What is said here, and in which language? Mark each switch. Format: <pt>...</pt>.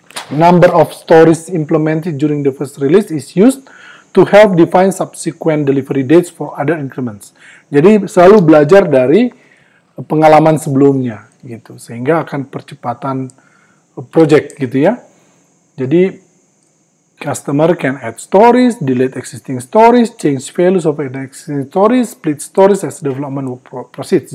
<en>Number of stories implemented during the first release is used to help define subsequent delivery dates for other increments.</en> <id>Jadi selalu belajar dari pengalaman sebelumnya gitu, sehingga akan percepatan project gitu ya. Jadi</id> <en>customer can add stories, delete existing stories, change values of existing stories, split stories as development work proceeds.</en>